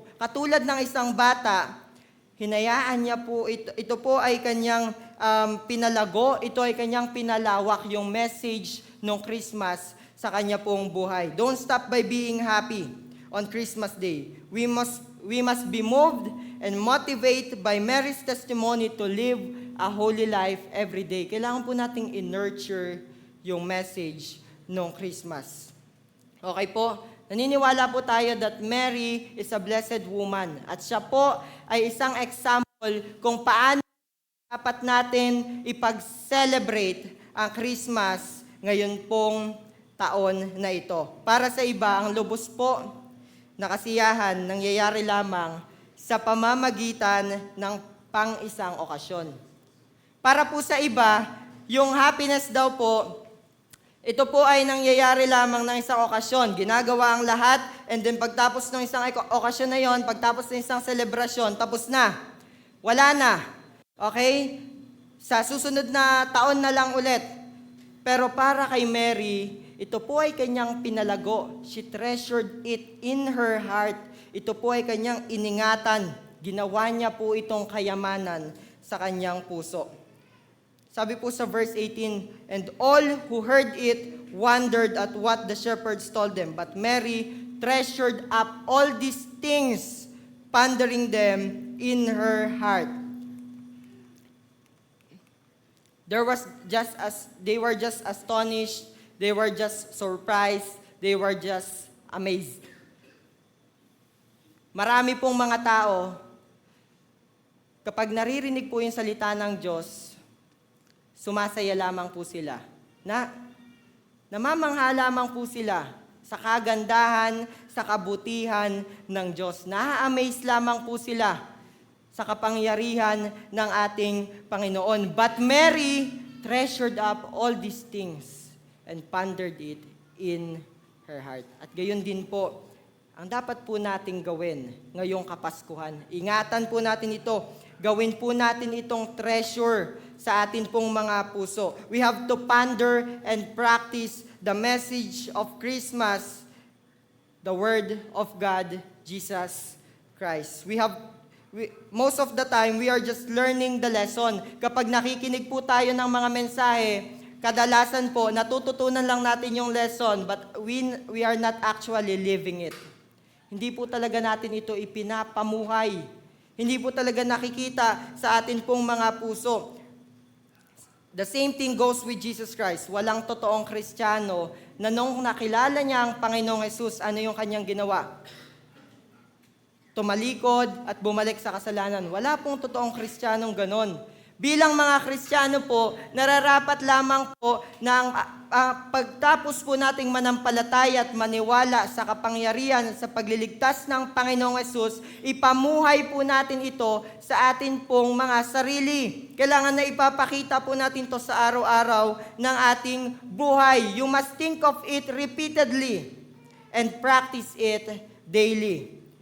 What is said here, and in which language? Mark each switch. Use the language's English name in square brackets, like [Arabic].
[Filipino] Katulad ng isang bata, hinayaan niya po ito po ay kanyang pinalago, ito ay kanyang pinalawak yung message ng Christmas sa kanya pong buhay. [English] Don't stop by being happy on Christmas Day. We must be moved and motivated by Mary's testimony to live a holy life every day. [Filipino] Kailangan po nating i-nurture yung message ng Christmas. Okay po? Naniniwala po tayo [English] that Mary is a blessed woman. [Filipino] At siya po ay isang example kung paano dapat natin ipag-celebrate ang Christmas ngayon pong taon na ito. Para sa iba, ang lubos po na kasiyahan nangyayari lamang sa pamamagitan ng pang-isang okasyon. Para po sa iba, yung happiness daw po, ito po ay nangyayari lamang ng isang okasyon. Ginagawa ang lahat, and then pagtapos ng isang okasyon na yon, pagtapos ng isang selebrasyon, tapos na. Wala na. Okay? Sa susunod na taon na lang ulit. Pero para kay Mary, ito po ay kanyang pinalago. [English] She treasured it in her heart. [Filipino] Ito po ay kanyang iningatan. Ginawa niya po itong kayamanan sa kanyang puso. Sabi po sa [English] verse 18, and all who heard it wondered at what the shepherds told them. But Mary treasured up all these things, pondering them in her heart. They were just astonished, they were just surprised, they were just amazed. [Filipino] Marami pong mga tao, kapag naririnig po yung salita ng Diyos, sumasaya lamang po sila. Namamangha lamang po sila sa kagandahan, sa kabutihan ng Diyos. Na-amaze lamang po sila sa kapangyarihan ng ating Panginoon. But Mary treasured up all these things and pondered it in her heart. At gayon din po, ang dapat po nating gawin ngayong Kapaskuhan. Ingatan po natin ito. Gawin po natin itong treasure sa atin pong mga puso. [English] We have to ponder and practice the message of Christmas, the Word of God, Jesus Christ. Most of the time, we are just learning the lesson. [Filipino] Kapag nakikinig po tayo ng mga mensahe, kadalasan po, natututunan lang natin yung lesson, [English] but we are not actually living it. [Filipino] Hindi po talaga natin ito ipinapamuhay. Hindi po talaga nakikita sa atin pong mga puso. The same thing goes with Jesus Christ. Walang totoong Kristiyano na nung nakilala niya ang Panginoong Jesus, ano yung kanyang ginawa? Tumalikod at bumalik sa kasalanan. Wala pong totoong Kristiyanong ganon. Bilang mga Kristiyano po, nararapat lamang po ng pagtapos po nating manampalataya at maniwala sa kapangyarihan sa pagliligtas ng Panginoong Hesus, ipamuhay po natin ito sa atin pong mga sarili. Kailangan na ipapakita po natin to sa araw-araw ng ating buhay. [English] You must think of it repeatedly and practice it daily.